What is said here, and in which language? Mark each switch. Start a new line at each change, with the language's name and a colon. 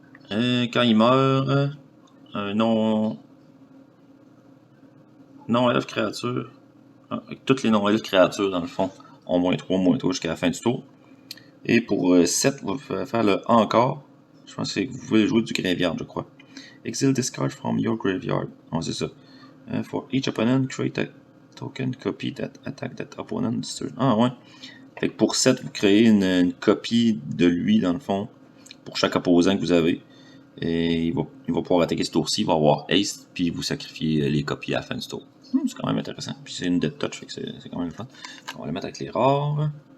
French: Quand il meurt, un non-elf créature. Toutes les non-elf créatures, dans le fond, ont -3 jusqu'à la fin du tour. Et pour 7, vous pouvez faire le encore. Je pense que vous pouvez jouer du graveyard, je crois.
English: Exile discard from your graveyard.
French: Oh, c'est ça.
English: For each opponent, create a token copy that attack that opponent.
French: Ah ouais. Fait que pour 7, vous créez une copie de lui, dans le fond, pour chaque opposant que vous avez. Et il va pouvoir attaquer ce tour-ci, il va avoir Ace, puis vous sacrifiez les copies à la fin du tour. C'est quand même intéressant. Puis c'est une Dead Touch, fait que c'est quand même le fun. On va le mettre avec les rares.